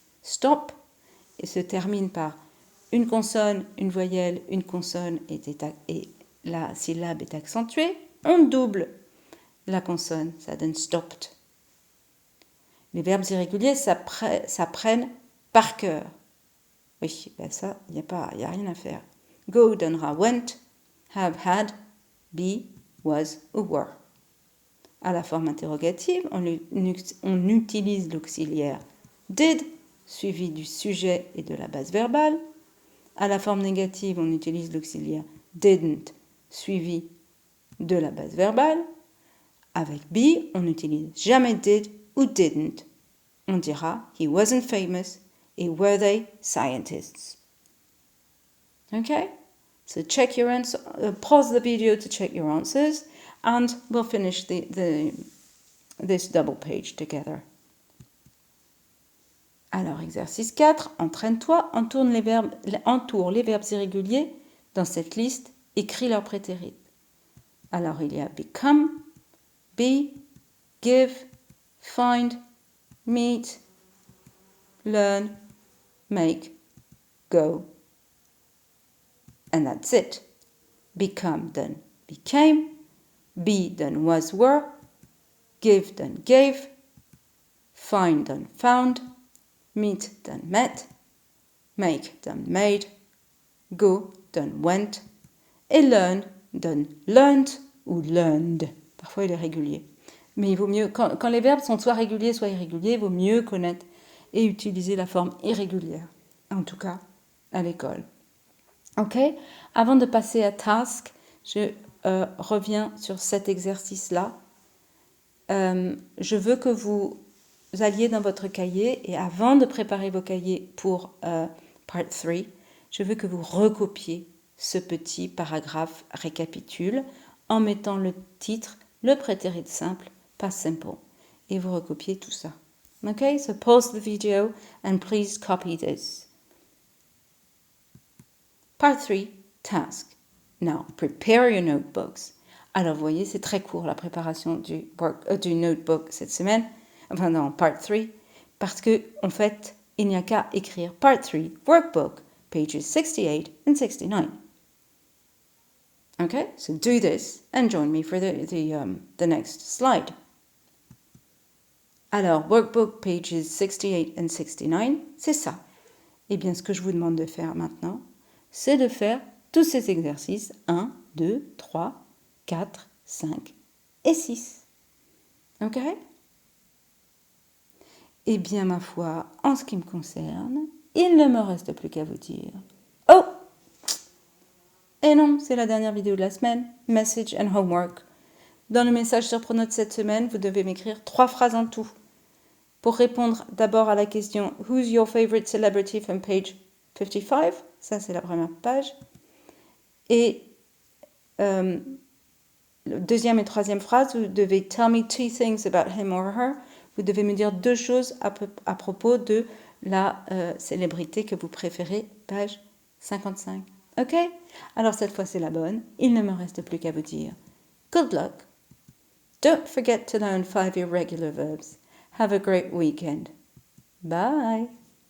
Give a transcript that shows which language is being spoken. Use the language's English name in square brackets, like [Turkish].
[French] Stop et se termine par une consonne, une voyelle, une consonne et la syllabe est accentuée, on double la consonne, ça donne stopped. Les verbes irréguliers s'apprennent par cœur. Oui, ben ça, il n'y a rien à faire. Go donnera went, have had, be, was ou were. À la forme interrogative, on utilise l'auxiliaire did, suivi du sujet et de la base verbale. À la forme négative, on utilise l'auxiliaire didn't, suivi de la base verbale. Avec be, on n'utilise jamais did ou didn't. On dira he wasn't famous et were they scientists. Okay? [English] So check your answer, pause the video to check your answers and we'll finish this double page together. [French] Alors, exercice 4, entraîne-toi, entoure les verbes irréguliers dans cette liste, écris leur prétérit. Alors, il y a become, be, give, find, meet, learn, make, go. And that's it. Become done became, be done was were, give done gave, find done found, meet done met, make done made, go done went, et learn done learned ou learned. Parfois il est régulier. Mais il vaut mieux, quand les verbes sont soit réguliers, soit irréguliers, il vaut mieux connaître et utiliser la forme irrégulière. En tout cas, à l'école. Ok? Avant de passer à task, je reviens sur cet exercice-là. Je veux que vous alliez dans votre cahier et avant de préparer vos cahiers pour part 3, je veux que vous recopiez ce petit paragraphe récapitule en mettant le titre, le prétérit simple, past simple. Et vous recopiez tout ça. [English] Okay, so pause the video and please copy this. Part 3, task. Now, prepare your notebooks. [French] Alors, vous voyez, c'est très court la préparation du notebook cette semaine, enfin non, part 3, parce que en fait, il n'y a qu'à écrire part 3, workbook, pages 68 and 69. [English] Okay, so do this and join me for the next slide. [French] Alors, workbook, pages 68 and 69, c'est ça. Eh bien, ce que je vous demande de faire maintenant, c'est de faire tous ces exercices 1, 2, 3, 4, 5 et 6. Ok? Eh bien, ma foi, en ce qui me concerne, il ne me reste plus qu'à vous dire. Oh! Et non, c'est la dernière vidéo de la semaine. Message and homework. Dans le message sur Pronote cette semaine, vous devez m'écrire 3 phrases en tout. Pour répondre d'abord à la question Who's your favorite celebrity from page 55? Ça, c'est la première page. Et deuxième et troisième phrase, vous devez tell me 2 things about him or her. Vous devez me dire 2 choses à propos de la célébrité que vous préférez, page 55. Ok? Alors cette fois, c'est la bonne. Il ne me reste plus qu'à vous dire good luck. [English] Don't forget to learn 5 irregular verbs. Have a great weekend. Bye.